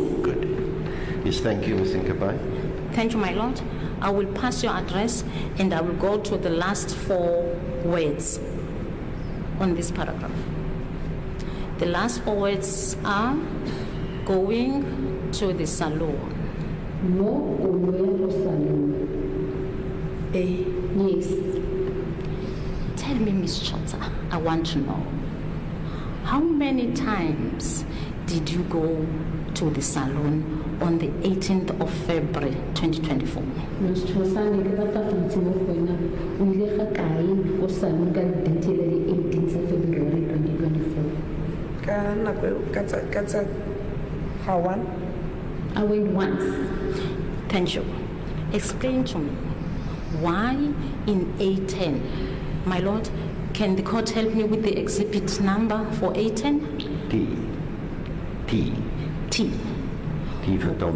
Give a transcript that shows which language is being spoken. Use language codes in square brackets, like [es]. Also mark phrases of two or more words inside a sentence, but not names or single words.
[en] Good. Yes, thank you, Ms. Nkabai. Thank you, my lord. I will pass your address and I will go to the last 4 words on this paragraph. The last 4 words are going to the salon. [tn] Mo o moya go salon. Yes. [en] Tell me, Miss Chota, I want to know, how many times did you go to the salon on the 18th of February 2024? Ms. [tn] Chosane, ke batla go itse mo go wena, o ile ga kae go salon ka date ya di [en] 18th of February 2024? [tn] Ka nako eo, ka tsa ga one. [en] I went once. Thank you. Explain to me, why in A10? My lord, can the court help me with the exhibit number for A10? T for Tommy.